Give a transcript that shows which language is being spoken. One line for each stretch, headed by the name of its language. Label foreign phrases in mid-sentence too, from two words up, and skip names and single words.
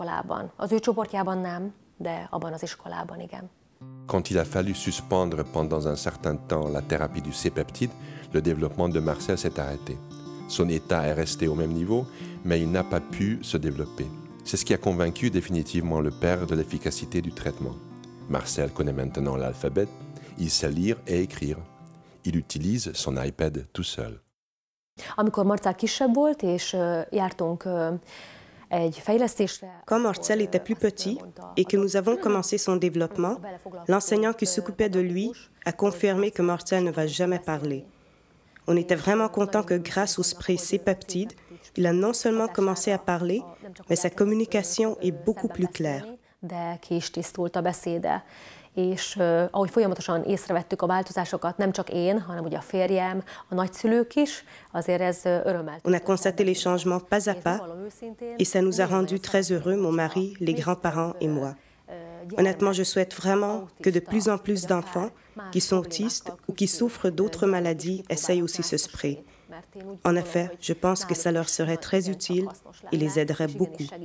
French: Quand il a fallu suspendre pendant un certain temps la thérapie du C-peptide, le développement de Marcel s'est arrêté. Son état est resté au même niveau, mais il n'a pas pu se développer. C'est ce qui a convaincu définitivement le père de l'efficacité du traitement. Marcel connaît maintenant l'alphabet, il sait lire et écrire. Il utilise son iPad tout seul.
Hungarian: Amikor Marcel kisebb volt, és jártunk
French: Quand Marcel était plus petit et que nous avons commencé son développement, l'enseignant qui s'occupait de lui a confirmé que Marcel ne va jamais parler. On était vraiment content que grâce au spray C-peptide, il a non seulement commencé à parler, mais sa communication est beaucoup plus claire.
Hungarian: És ahogy folyamatosan észrevettük a változásokat, nem csak én, hanem ugye a férjem, a nagyszülők is, azért ez örömmel.
French: On a constaté les changements pas à pas et ça nous a rendus très heureux, mon mari, les grands-parents et moi. Honnêtement, je souhaite vraiment que de plus en plus d'enfants qui sont autistes ou qui souffrent d'autres maladies essayent aussi ce spray. En effet, je pense que ça leur serait très utile et les aiderait beaucoup.